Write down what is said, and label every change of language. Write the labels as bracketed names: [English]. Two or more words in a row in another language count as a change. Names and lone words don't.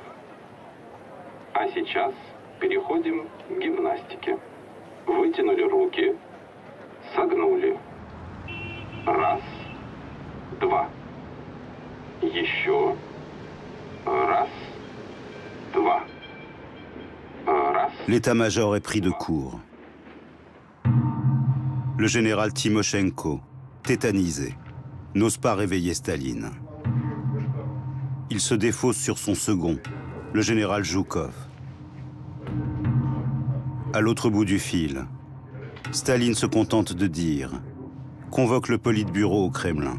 [Russian] А сейчас переходим к гимнастике. Вытянули руки, согнули. Раз, два. Еще. Раз, два. Раз. [French] L'état-major est pris de court. Le général Timoshenko, tétanisé, n'ose pas réveiller Staline. Il se défausse sur son second, le général Zhukov. À l'autre bout du fil, Staline se contente de dire « Convoque le Politburo au Kremlin ».